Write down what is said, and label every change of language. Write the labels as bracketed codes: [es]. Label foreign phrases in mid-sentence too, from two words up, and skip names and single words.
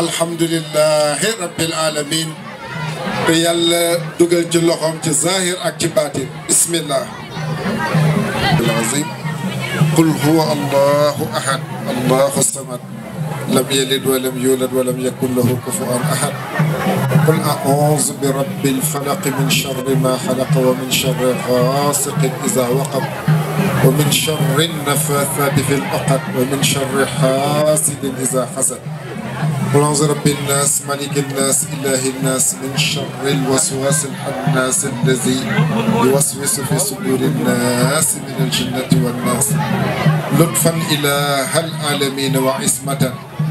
[ar] الحمد لله رب العالمين [wo] te yàlla dugal ci loxoom ci zahir ak ci baatin [ar] بسم الله العظيم قل هو الله أحد الله الصمد لم يلد ولم يولد ولم يكن له كفوا أحد قل أعوذ برب الفلق من شر ما خلق ومن شر غاسق إذا وقب ومن شر النفاثات في العقد ومن شر حاسد إذا حسد قل أعوذ برب الناس ملك الناس إله الناس من شر الوسواس الخناس الذي يوسوس في صدور الناس من الجنة والناس لطفا إله العالمين وعصمة